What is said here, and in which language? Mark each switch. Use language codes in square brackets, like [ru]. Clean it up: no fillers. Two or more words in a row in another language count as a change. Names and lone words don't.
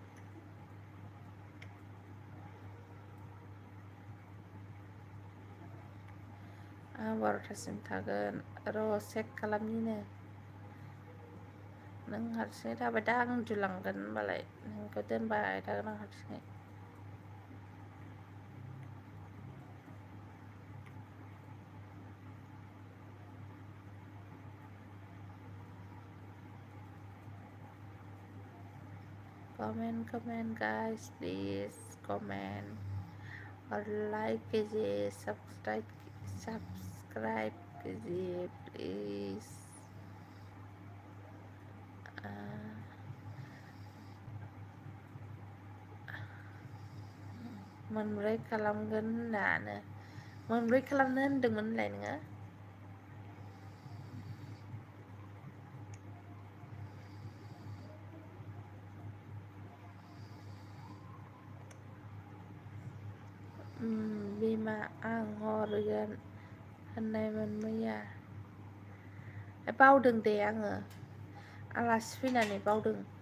[brx] आं 12टासिम थागोन र' चेक खालामनिनो नों हारसिङै थाबाय दा आं उन्दुलांगोन होनबालाय नोंखौ दोनबाय थागोन आं हारसिङै [en] comment guys please comment [hi] और लाइक कीजिए सब्सक्राइब कीजिए प्लीज [brx] मोनब्रै खालामगोन होननानो मोनब्रै खालामनो होनदोंमोन होनलाय नोङो बिमा आं हरगोन होननायमोन मैया बावदों दे आङो आलासि फैनानै बावदों